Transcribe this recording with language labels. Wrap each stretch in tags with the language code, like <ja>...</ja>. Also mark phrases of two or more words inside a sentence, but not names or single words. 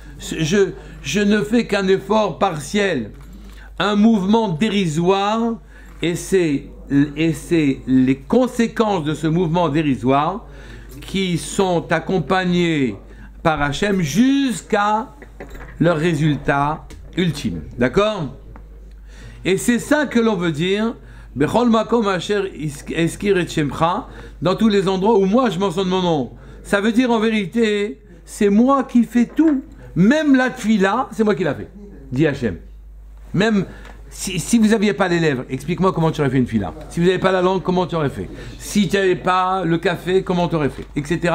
<fr>Je ne fais qu'un effort partiel, un mouvement dérisoire, et c'est les conséquences de ce mouvement dérisoire qui sont accompagnées par Hachem jusqu'à leur résultat ultime. D'accord? Et c'est ça que l'on veut dire</fr> <he>בכל מקום אשר אזכיר את שמך,</he> <fr>dans tous les endroits où moi je mentionne mon nom. Ça veut dire en vérité, c'est moi qui fais tout. Même la tfila, c'est moi qui l'a fait, dit Hachem. Même si vous n'aviez pas les lèvres, explique-moi comment tu aurais fait une fila. Si vous n'avez pas la langue, comment tu aurais fait. Si tu n'avais pas le café, comment tu aurais fait, etc.</fr>